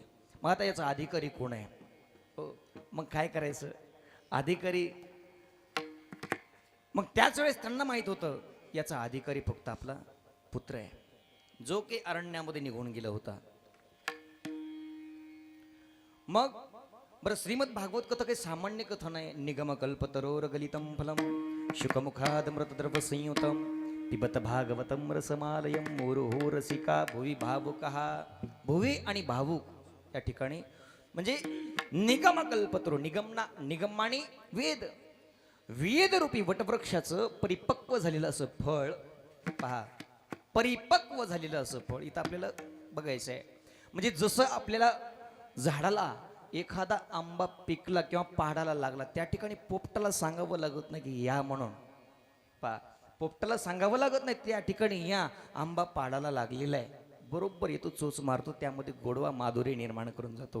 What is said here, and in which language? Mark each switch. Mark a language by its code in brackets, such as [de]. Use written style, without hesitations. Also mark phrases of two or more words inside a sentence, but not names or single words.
[mr] मग आता याचा अधिकारी कोण आहे, हो, मग काय करायचं अधिकारी. मग त्याच वेळेस त्यांना माहित होतं याचा अधिकारी फक्त आपला पुत्र आहे, जो की अरण्यामध्ये निघून गेला होता. मग बरं, श्रीमद भागवत कथा काही सामान्य कथा नाही. [sa] निगम कल्पतरोर गलितम फलम शुकमुखाद मृतद्रव संयुतम पिबत भागवतम रसमालयम मोरोहो रसिका भुवी भावुकहा. [mr] भुवी आणि भावुक या ठिकाणी म्हणजे [sa] निगम कल्पतरो, [mr] निगमानी वेद, वेदरूपी वटवृक्षाचं परिपक्व झालेलं असं फळ. पहा, परिपक्व झालेलं असं फळ इथं आपल्याला बघायचं आहे. म्हणजे जसं आपल्याला झाडाला एखादा आंबा पिकला किंवा पहाडाला लागला, त्या ठिकाणी पोपटाला सांगावं लागत नाही की या म्हणून. पहा, पोपटाला सांगावं लागत नाही त्या ठिकाणी या आंबा पहाडाला लागलेला आहे, बरोबर येतो, चोच मारतो, त्यामध्ये गोडवा माधुर्य निर्माण करून जातो.